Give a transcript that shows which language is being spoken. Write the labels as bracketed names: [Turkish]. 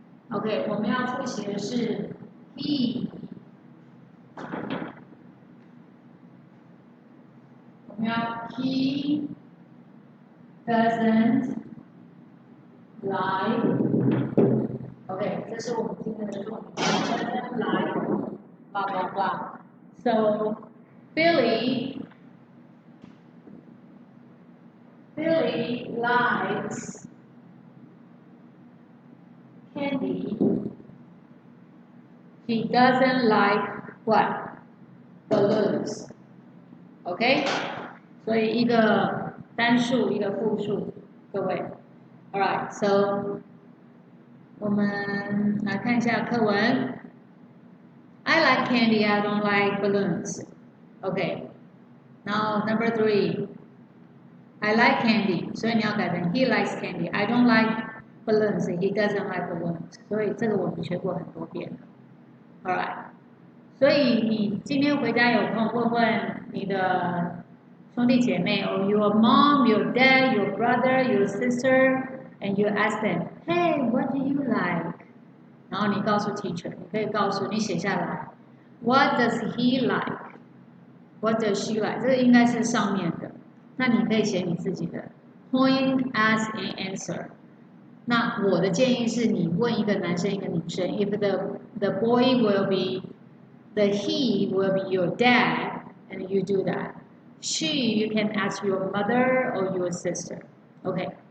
[Chinese] OK， 我们要复习的是 he。我们要 [English] he doesn't like。 [Chinese] OK， 这是我们今天的重点。 [English] Doesn't like blah blah blah. So Billy likes candy. He doesn't like what? Balloons. [Chinese] OK， 所以一个单数，一个复数，各位。 [English] Alright, so [Chinese] 我们来看一下课文。 [English] I like candy. I don't like balloons. OK. Now number 3. I like candy. [Chinese] 所以你要改成 [English] He likes candy. I don't like balloons. He doesn't like balloons. [Chinese] 所以这个我们学过很多遍了。 [English] Alright. [Chinese] 所以你今天回家有空问问你的兄弟姐妹 [English] or your mom, your dad, your brother, your sister, and you ask them, Hey, what do you like? [Chinese] 然后你告诉 teacher， 你可以告诉你写下来 [English] What does he like? What does she like? [Chinese] 这个应该是上面的，那你可以写你自己的 [English] point as an answer。 [Chinese] 那我的建议是你问一个男生一个女生 [English] ，if the boy will be the he will be your dad and you do that. She you can ask your mother or your sister. Okay.